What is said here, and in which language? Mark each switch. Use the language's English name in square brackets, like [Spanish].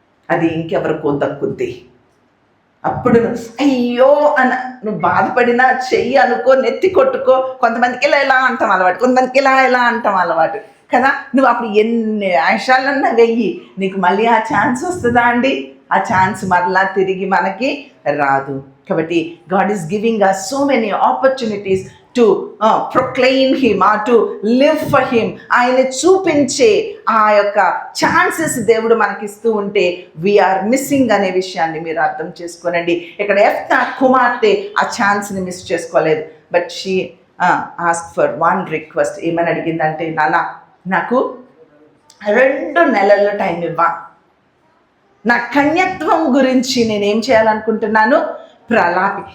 [Telugu] అది ఇంకెవరికో దక్కుద్ది. అప్పుడు అయ్యో నువ్వు బాధపడినా చెయ్యి అనుకో, నెత్తి కొట్టుకో. కొంతమందికి ఇలా అంటాం అలవాటు, కొంతమందికి ఇలా అంటాం అలవాటు కదా. నువ్వు అప్పుడు ఎన్ని ఆశాలన్నా వెయ్యి, నీకు మళ్ళీ ఆ ఛాన్స్ వస్తుందా అండి? ఆ ఛాన్స్ మరలా తిరిగి మనకి రాదు. కాబట్టి [English] God is giving us so many opportunities to proclaim him or to live for him. [Telugu] ఆయన చూపించే ఆ యొక్క ఛాన్సెస్ దేవుడు మనకిస్తూ ఉంటే [English] we are missing [Telugu] అనే విషయాన్ని మీరు అర్థం చేసుకోనండి. ఇక్కడ యెఫ్తా కుమార్తె ఆ ఛాన్స్ని మిస్ చేసుకోలేదు. [English] But she ask for one request. [Telugu] ఏమని అడిగిందంటే, నాన్న నాకు 2 నెలల టైం ఇవ్వా, నా కన్యత్వం గురించి నేనేం చేయాలనుకుంటున్నాను, ప్రలాపి.